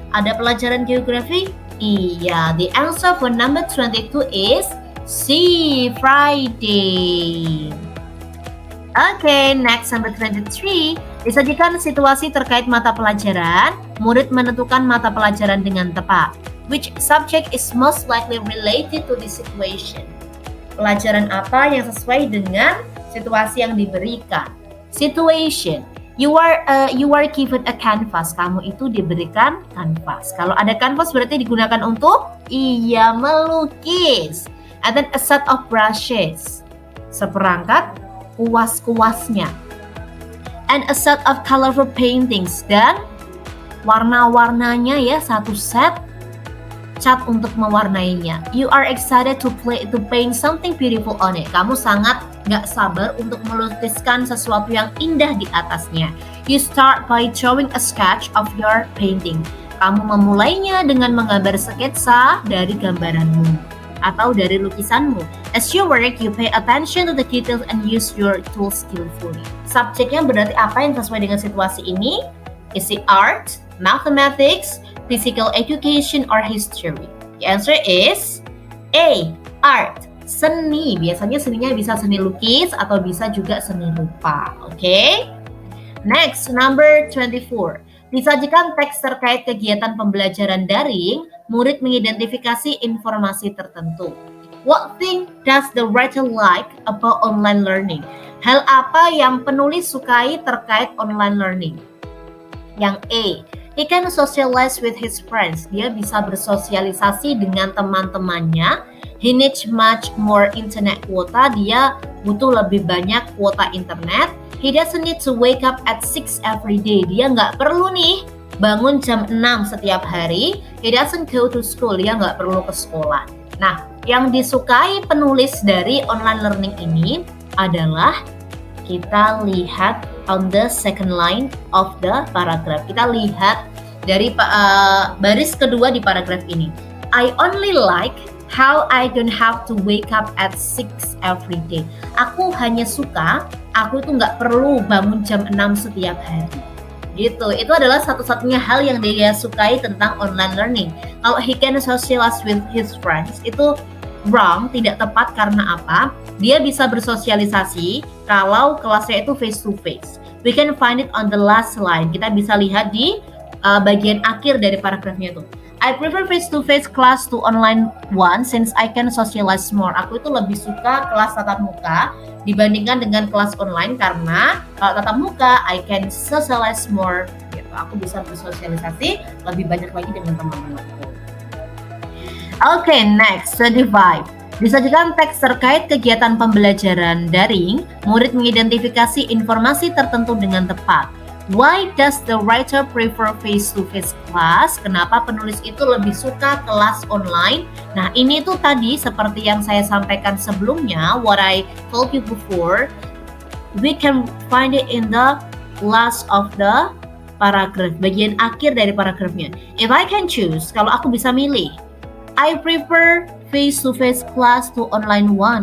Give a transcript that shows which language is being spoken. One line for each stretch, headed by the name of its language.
Indonesian: Ada pelajaran geografi? Iya,
English: the answer for number 22 is C, Friday. Okay, next number 23.
Indonesian: Disajikan situasi terkait mata pelajaran. Murid menentukan mata pelajaran dengan tepat.
English: Which subject is most likely related to this situation?
Indonesian: Pelajaran apa yang sesuai dengan situasi yang diberikan? Situation.
English: You are given a canvas.
Indonesian: Kamu itu diberikan kanvas. Kalau ada kanvas berarti digunakan untuk melukis.
English: And then a set of brushes.
Indonesian: Seperangkat kuas-kuasnya.
English: And a set of colorful paintings.
Indonesian: Dan warna-warnanya ya, satu set cat untuk mewarnainya.
English: You are excited to paint something beautiful on it.
Indonesian: Kamu sangat gak sabar untuk melukiskan sesuatu yang indah di atasnya.
English: You start by drawing a sketch of your painting.
Indonesian: Kamu memulainya dengan menggambar sketsa dari gambaranmu atau dari lukisanmu.
English: As you work, you pay attention to the details and use your tools skillfully.
Indonesian: Subjeknya berarti apa yang sesuai dengan situasi ini?
English: Is it art, mathematics, physical education, or history? The answer is A, art, seni.
Indonesian: Biasanya seninya bisa seni lukis atau bisa juga seni rupa.
English: Okay? Next, number 24.
Indonesian: Disajikan teks terkait kegiatan pembelajaran daring, murid mengidentifikasi informasi tertentu.
English: What thing does the writer like about online learning?
Indonesian: Hal apa yang penulis sukai terkait online learning?
English: Yang A, he can socialize with his friends.
Indonesian: Dia bisa bersosialisasi dengan teman-temannya.
English: He needs much more internet quota.
Indonesian: Dia butuh lebih banyak kuota internet.
English: He doesn't need to wake up at 6 every day.
Indonesian: Dia nggak perlu nih bangun jam 6 setiap hari.
English: He doesn't go to school.
Indonesian: Dia nggak perlu ke sekolah. Nah, yang disukai penulis dari online learning ini adalah kita lihat
English: on the second line of the paragraph.
Indonesian: Kita lihat dari baris kedua di paragraf ini.
English: I only like how I don't have to wake up at 6 every day.
Indonesian: Aku hanya suka, aku itu nggak perlu bangun jam 6 setiap hari. Gitu, itu adalah satu-satunya hal yang dia sukai tentang online learning. Kalau
English: he can socialize with his friends,
Indonesian: itu wrong, tidak tepat karena apa? Dia bisa bersosialisasi kalau kelasnya itu face to face.
English: We can find it on the last line.
Indonesian: Kita bisa lihat di bagian akhir dari paragrafnya itu.
English: I prefer face to face class to online one since I can socialize more.
Indonesian: Aku itu lebih suka kelas tatap muka dibandingkan dengan kelas online karena kalau tatap muka
English: I can socialize more.
Indonesian: Gitu. Aku bisa bersosialisasi lebih banyak lagi dengan teman-temanku. Oke, next 25. Disajikan teks terkait kegiatan pembelajaran daring, murid mengidentifikasi informasi tertentu dengan tepat.
English: Why does the writer prefer face-to-face class?
Indonesian: Kenapa penulis itu lebih suka kelas online? Nah, ini tuh tadi seperti yang saya sampaikan sebelumnya,
English: what I told you before, we can find it in the last of the paragraph,
Indonesian: bagian akhir dari paragrafnya.
English: If I can choose,
Indonesian: kalau aku bisa milih,
English: I prefer face-to-face class to online one.